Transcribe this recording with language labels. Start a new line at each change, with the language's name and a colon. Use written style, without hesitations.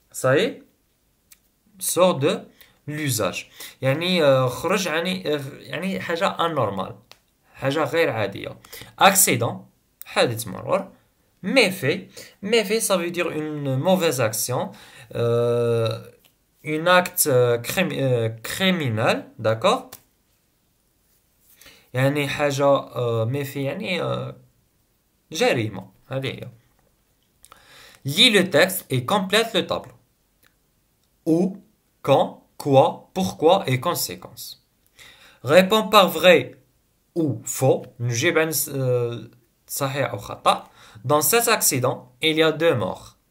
French: ça y est sort de l'usage
Arabic: يعني خرج يعني حاجة anormal حاجة غير عادية. accident حادث مرور.
French: méfait. méfait ça veut dire une mauvaise action, un acte criminel. d'accord.
Arabic: يعني حاجة méfait يعني جريمة. هذه هي.
French: lis le texte et complète le tableau. où, quand, quoi, pourquoi et conséquences. réponds par vrai ou faux.
Arabic: نجيب عن صحيح أو خطأ.
French: Dans cet accident, il y a 2 morts.